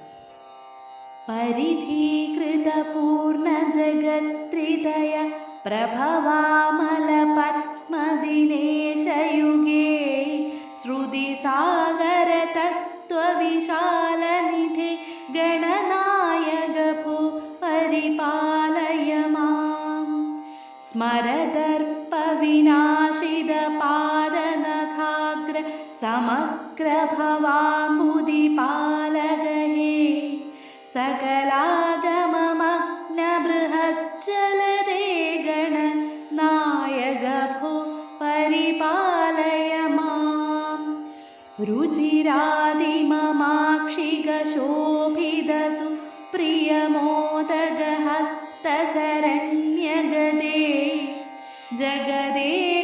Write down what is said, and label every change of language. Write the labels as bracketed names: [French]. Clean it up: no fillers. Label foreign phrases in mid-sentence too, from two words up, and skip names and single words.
[Sanskrit] പരിധീകൃതപൂർണജഗത്രിതയ പ്രഭവാമലപത്മദിനേശയുഗേ ശ്രുതിസാഗരതത്ത്വവിശാലനിധേ ഗണനായക ഭോ പരിപാലയ മാം. സ്മരദർപ്പവിനാശിതപാദനഖാഗ്ര സമഗ്രഭവാംബുധിപാലക ഹേ सकलागममग्नबृहज्जलदे गणनायक भो परिपालय माम्. रुचिरादिममाक्षिगशोभितसु प्रियमोदगहस्तशरण्यगदे जगदे